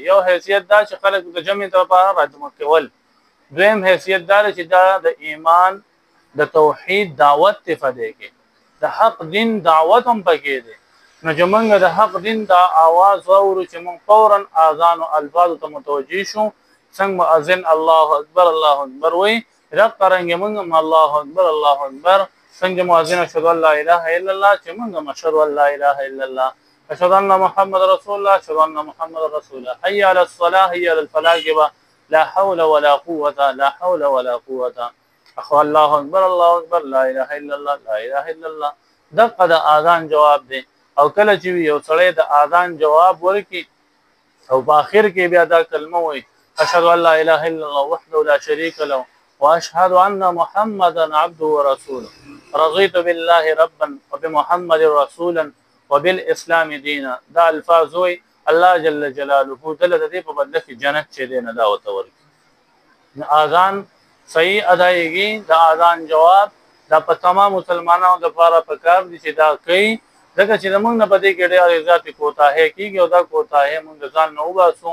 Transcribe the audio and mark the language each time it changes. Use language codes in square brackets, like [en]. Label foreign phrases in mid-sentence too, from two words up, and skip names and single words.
[ps] یو حیثیت دا چې خلک د جمع لپاره راجم کول. دویم حیثیت دا چې دا د ایمان د توحید دعوت ته فدې کې د حق دین دعوت هم پکې دي. نو چې موږ د حق دین دا आवाज اورو چې موږ فورا اذان او الفاظ ته متوجي شو. څنګه مؤذن [ar] الله اکبر الله اکبر [ps] وي دا څنګه موږ [ar] الله اکبر الله اکبر [ps] څنګه مؤذن [ar] اشهد ان لا اله الا الله [ps] چې موږ [ar] اشهد ان لا اله الا الله اشهد ان محمد رسول الله اشهد ان محمد رسول الله حي على الصلاه حي على الفلاح لا حول ولا قوه لا حول ولا قوه اخو الله اکبر الله اکبر لا اله الا الله لا اله الا الله. [ps] دغه د اذان جواب دی. او کله چې یو سړی د اذان جواب ورکړي او په اخر کې بیا دا کلمه وایي [ar] اشهد ان لا اله الا الله وحده لا شريك له واشهد ان محمدا عبده ورسوله رضيت بالله ربا وبمحمد رسولا وبالاسلام دينا. [ps] دا الفاظ وي الله جل جلاله دل دې په بدله کې جنت چې دی نه دا وته ورکړي. اذان صحیح ادایګي د اذان جواب دا په تمام مسلمانانو لپاره پکار دي چې دا کوي. ځکه چې موږ نه پدې کې ډېر ذاتي کوتاهي کیږي او دا کوتاهي موږ ځان نه وباسو.